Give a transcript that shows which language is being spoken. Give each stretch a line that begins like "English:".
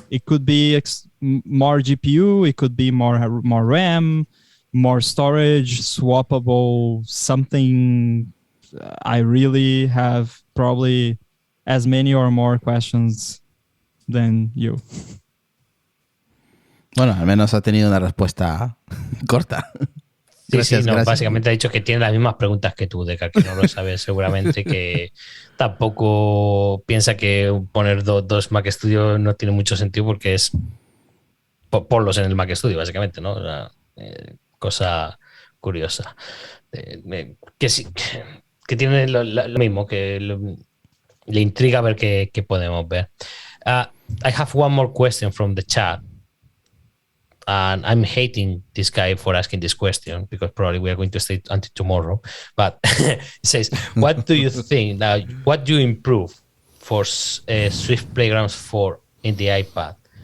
English: It could be more GPU. It could be more RAM, more storage, swappable, something. I really have probably as many or more questions than you.
Spanish: Bueno, al menos ha tenido una respuesta corta. Gracias, Gracias. básicamente ha dicho que tiene las mismas preguntas que tú, Deca, que no lo sabes seguramente, que tampoco piensa que poner dos Mac Studio no tiene mucho sentido porque es ponlos en el Mac Studio, básicamente, ¿no? Una cosa curiosa. Que sí, que tiene lo mismo, que le intriga ver qué podemos ver.
English: I have one more question from the chat. And I'm hating this guy for asking this question because probably we are going to stay until tomorrow. But it says, what do you think? What do you improve for Swift Playgrounds 4 in the iPad?